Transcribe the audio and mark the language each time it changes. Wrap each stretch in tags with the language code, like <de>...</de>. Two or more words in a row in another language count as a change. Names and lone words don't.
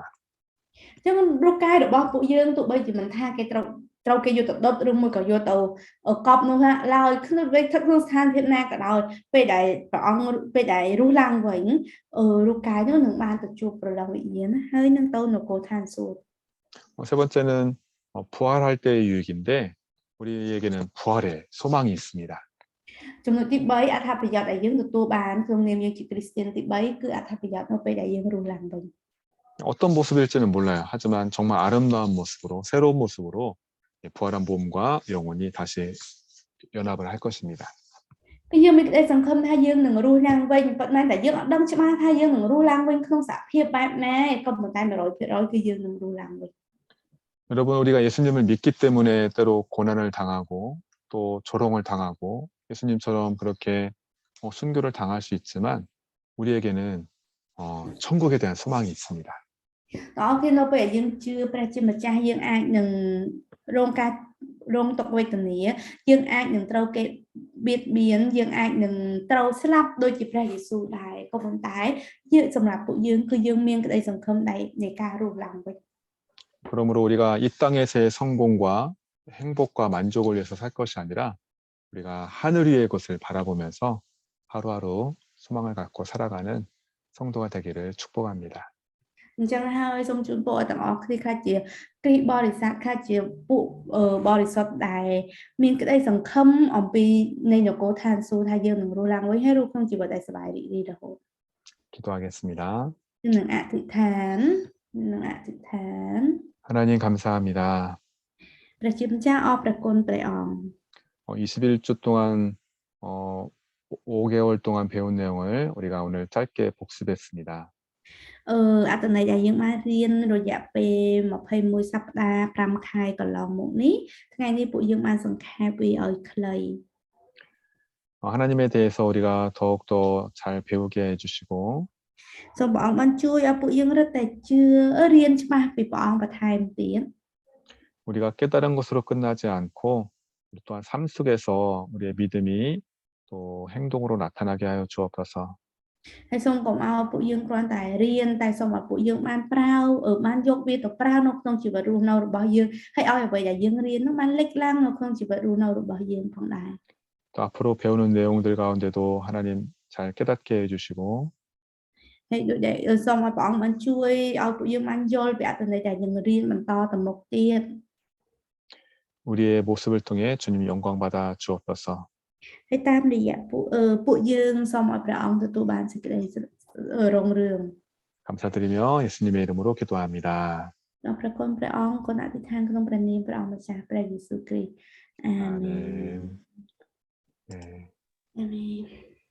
<km>អញ្ចឹងរូបកាយរបស់ពួកយើងទោះបីជាមិនថាគេត្រូវគេយកទៅដុតឬមួយក៏យកទៅកប់នោះឡើយក្នុងស្ថានភាពណាក៏ដោយពេលដែលព្រះអង្គពេលដែលរស់ឡើងវិញរូបកាយនោះនឹងបានទៅជួបព្រលឹងវិញ្ញាណហើយនឹងទៅនគរឋានសួគ៌</km> <ko>세 번째는 부활할 때의 유익인데 우리에게는 부활의 소망이 있습니다.</ko> <km>ចំណុចទី3អត្ថប្រយោជន៍ដែលយើងទទួលបានក្នុងនាមយើងជាគ្រីស្ទានទី3គឺអត្ថប្រយោជន៍នៅពេលដែលយើងរស់ឡើងវិញ</km> <ko>어떤 모습일지는 몰라요. 하지만 정말 아름다운 모습으로 새로운 모습으로 부활한 몸과 영혼이 다시 연합을 할 것입니다.</ko> <km>គឺយើងមានក្តីសង្ឃឹមថាយើងនឹងរស់ឡើងវិញប៉ុន្តែតែយើងអត់ដឹងច្បាស់ថាយើងនឹងរស់ឡើងវិញក្នុងសភាពបែបណាក៏ប៉ុន្តែ 100% គឺយើងនឹងរស់ឡើងវិញ</km> <ko>여러분 우리가 예수님을 믿기 때문에 때로 고난을 당하고 또 조롱을 당하고 예수님처럼 그렇게 순교를 당할 수 있지만 우리에게는 천국에 대한 소망이 있습니다.</ko> <km>តើគេនៅពេលយើងជឿព្រះជាម្ចាស់យើងអាចនឹងរងទុក្ខវេទនាយើងអាចនឹងត្រូវគេបៀតបៀនយើងអាចនឹងត្រូវស្លាប់ដូចជាព្រះយេស៊ូវដែរក៏ប៉ុន្តែយើងសម្រាប់ពួកយើងគឺយើងមានក្តីសង្ឃឹមនៃការរស់ឡើងវិញ</km> <ko>그러므로 우리가 이 땅에서의 성공과 행복과 만족을 위해서 살 것이 아니라 우리가 하늘 위의 것을 바라보면서 하루하루 소망을 갖고 살아가는 성도가 되기를 축복합니다.</ko> <km>អញ្ចឹងហើយសូមជូនពរទាំងអស់គ្នាខ្លះជាគ្រីស្ទបរិស័ទខ្លះជាពួកបរិសុទ្ធដែលមានក្តីសង្ឃឹមអំពីនៃនគរឋានសួគ៌ថាយើងនឹងរស់ឡើងវិញហើយរស់ក្នុងជីវិតដែលសប្បាយរីករាយរហូត</km> <ko>기도하겠습니다.</ko> <km>នឹងអធិដ្ឋាន</km> <ko>하나님 감사합니다.</ko> <km>ព្រះជាម្ចាស់អរព្រះគុណព្រះអង្គ</km> <ko>21주 동안 5개월 동안 배운 내용을 우리가 오늘 짧게 복습했습니다.</ko> <km>អត្ថន័យដែលយើងបានរៀនរយៈពេល21សប្តាហ៍5ខែកន្លងមកនេះថ្ងៃនេះពួកយើងបានសង្ខេបវាឲ្យខ្លី</km> <ko>하나님에 대해서 우리가 더욱더 잘 배우게 해주시고</ko> <km>សូមព្រះអង្គបានជួយឲ្យពួកយើងរឹតតែជឿរៀនច្បាស់ពីព្រះអង្គបន្ថែមទៀត</km> <ko>우리가 깨달은 것으로 끝나지 않고 또한 삶 속에서 우리의 믿음이 또 행동으로 나타나게 하여 주옵소서.</ko> <km>ហើយសូមកុំឲ្យពួកយើងគ្រាន់តែរៀនតែសូមឲ្យពួកយើងបានបានយកវាទៅប្រើនៅក្នុងជីវិតរស់នៅរបស់យើងហើយឲ្យអ្វីដែលយើងរៀននោះបានលេចឡើងនៅក្នុងជីវិតរស់នៅរបស់យើងផងដែរ</km> <ko>또 앞으로 배우는 내용들 가운데도 하나님 잘 깨닫게 해주시고</ko> <km>ហើយដូចដែលសូមឲ្យព្រះអង្គបានជួយឲ្យពួកយើងបានយល់ពីអត្ថន័យដែលយើងរៀនបន្តទៅមុខទៀត</km> <ko>우리의 모습을 통해 주님 영광 받아 주옵소서.</ko> <km>ហើយតាមរយៈពួកយើងសូមឲ្យព្រះអង្គទទួលបានសេចក្តីរុងរឿង</km> <ko>감사드리며 예수님의 이름으로 기도합니다.</ko> <km>ដល់ព្រះគុណព្រះអង្គគុណអធិដ្ឋានក្នុងព្រះនាមព្រះអង្គម្ចាស់ព្រះយេស៊ូវគ្រីស្ទអាមែន</km> <ko>네.</ko> <km>អាមែន</km>